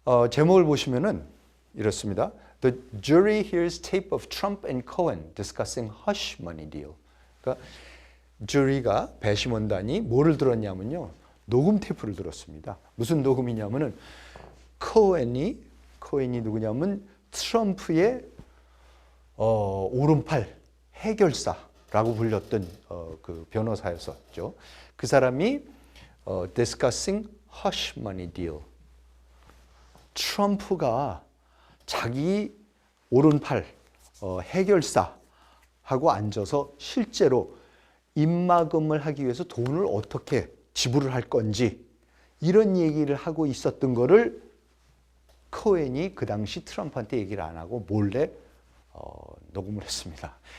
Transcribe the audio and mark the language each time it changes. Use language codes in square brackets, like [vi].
[ko] 제목을 보시면은 이렇습니다. [en] The jury hears tape of Trump and Cohen discussing hush money deal. [ko] 그러니까 주리가 배심원단이 뭐를 들었냐면요. 녹음 테이프를 들었습니다. 무슨 녹음이냐면은 코엔이 누구냐면 트럼프의 오른팔 해결사라고 불렸던 그 변호사였었죠. 그 사람이 [en] discussing hush money deal. [ko] 트럼프가 자기 오른팔 해결사하고 앉아서 실제로 입마금을 하기 위해서 돈을 어떻게 지불을 할 건지 이런 얘기를 하고 있었던 거를 코엔이 그 당시 트럼프한테 얘기를 안 하고 몰래 녹음을 했습니다.